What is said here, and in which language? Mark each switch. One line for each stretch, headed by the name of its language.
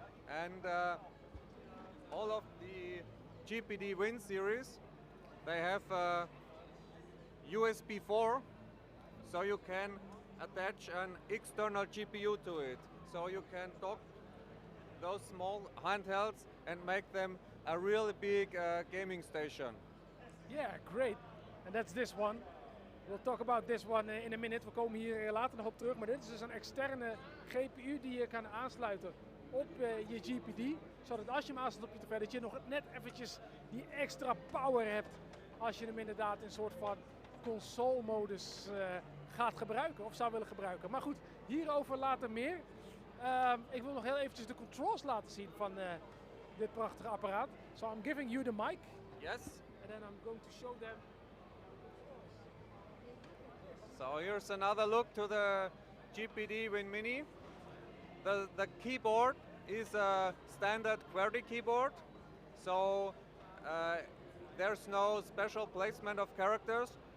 English: And all of the GPD Win series, they have USB 4, so you can attach an external GPU to it. So you can dock those small handhelds and make them a really big gaming station. Yeah, great. And that's this one. We'll talk about this one in a minute.
Dutch: We komen hier later nog op terug. Maar dit is dus een externe GPU die je kan aansluiten op je GPD. Zodat als je hem aansluit op je tv, dat je nog net eventjes die extra power hebt. Als je hem inderdaad in een soort van console-modus gaat gebruiken. Of zou willen gebruiken. Maar goed, hierover later meer. Ik wil nog heel eventjes de controls laten zien van dit prachtige apparaat.
English: So I'm giving you the mic. Yes. And then I'm going to show them. So here's another look to the GPD Win Mini. The keyboard is a standard QWERTY keyboard, so there's no special placement of characters.